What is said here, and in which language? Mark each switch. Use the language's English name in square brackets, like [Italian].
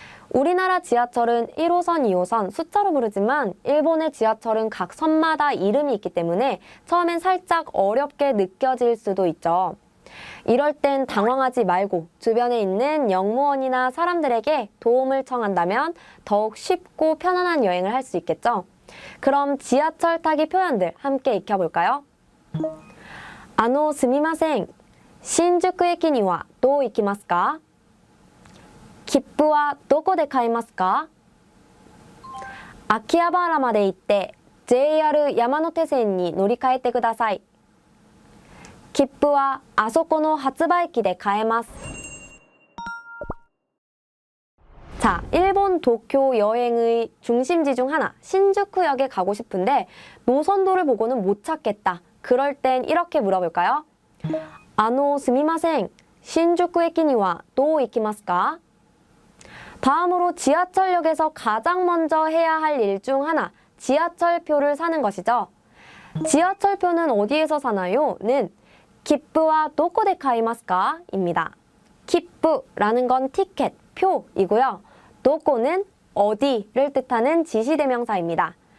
[Korean] 우리나라 지하철은 1호선, 2호선 숫자로 부르지만 일본의 지하철은 각 선마다 이름이 있기 때문에 처음엔 살짝 어렵게 느껴질 수도 있죠. 이럴 땐 당황하지 말고 주변에 있는 영무원이나 사람들에게 도움을 청한다면 더욱 쉽고 편안한 여행을 할 수 있겠죠. 그럼 지하철 타기 표현들 함께 익혀볼까요? [Japanese] すみません。新宿駅にはどう行きますか?切符はどこで買いますか? 秋葉原まで行って JR 山手線に乗り換えてください。切符はあそこの発売機で買えます。 [Korean] 자, 일본 도쿄 여행의 중심지 중 하나, 신주쿠역에 가고 싶은데 노선도를 보고는 못 찾겠다. 그럴 땐 이렇게 물어볼까요? [Japanese] すみません。新宿駅にはどう行きますか? [Korean] 다음으로 지하철역에서 가장 먼저 해야 할 일 중 하나, 지하철표를 사는 것이죠. 지하철표는 어디에서 사나요? 는 기프와 도코데 카이마스까? 입니다. 기프라는 건 티켓, 표이고요. 도코는 어디를 뜻하는 지시대명사입니다.